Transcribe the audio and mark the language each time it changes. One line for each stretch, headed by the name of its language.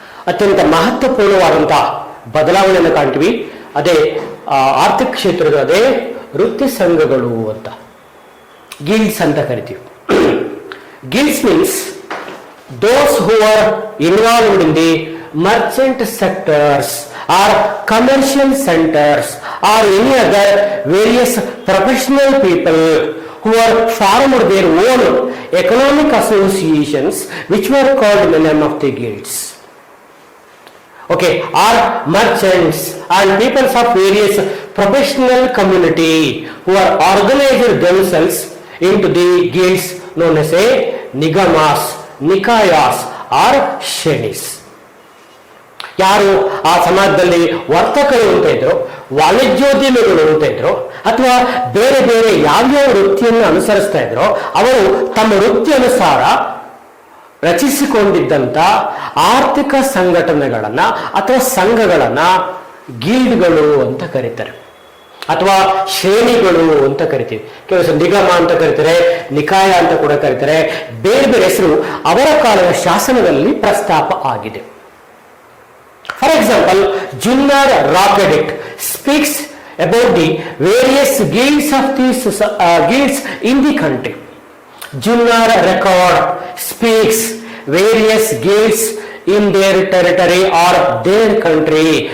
Kannada: ಅತ್ಯಂತ ಮಹತ್ವಪೂರ್ಣವಾದಂತಹ ಬದಲಾವಣೆಯನ್ನು ಕಾಣ್ತೀವಿ. ಅದೇ ಆರ್ಥಿಕ ಕ್ಷೇತ್ರದ ಅದೇ ವೃತ್ತಿ ಸಂಘಗಳು ಅಂತ, ಗಿಲ್ಡ್ಸ್ ಅಂತ ಕರಿತೀವಿ.
English: Guilds means those who are involved in the merchant sectors or commercial centers or any other various professional people who are formed their own economic associations which were called in the name of the guilds. Okay, are merchants and people of various professional community who are organized themselves into the guilds known as a nigamas, nikayas or shrenis.
Kannada: ಯಾರು ಆ ಸಮಾಜದಲ್ಲಿ ವರ್ತಕರು ಅಂತ ಇದ್ರು, ವಾಣಿಜ್ಯೋದ್ಯಮಿಗಳು ಅಂತ ಇದ್ರು, ಅಥವಾ ಬೇರೆ ಬೇರೆ ಯಾವ್ಯಾವ ವೃತ್ತಿಯನ್ನು ಅನುಸರಿಸ್ತಾ ಇದ್ರು, ಅವರು ತಮ್ಮ ವೃತ್ತಿ ಅನುಸಾರ ರಚಿಸಿಕೊಂಡಿದ್ದಂತ ಆರ್ಥಿಕ ಸಂಘಟನೆಗಳನ್ನ ಅಥವಾ ಸಂಘಗಳನ್ನ ಗಿಲ್ಡ್ಗಳು ಅಂತ ಕರೀತಾರೆ, ಅಥವಾ ಶ್ರೇಣಿಗಳು ಅಂತ ಕರಿತೀವಿ. ಕೆಲವು ನಿಗಮ ಅಂತ ಕರೀತಾರೆ, ನಿಕಾಯ ಅಂತ ಕೂಡ ಕರೀತಾರೆ. ಬೇರೆ ಬೇರೆ ಹೆಸರು ಅವರ ಕಾಲದ ಶಾಸನದಲ್ಲಿ ಪ್ರಸ್ತಾಪ ಆಗಿದೆ.
English: For example, Junnar Rockedict speaks about the various guilds of these guilds in the country. Junnar record speaks various guilds in their territory or their country.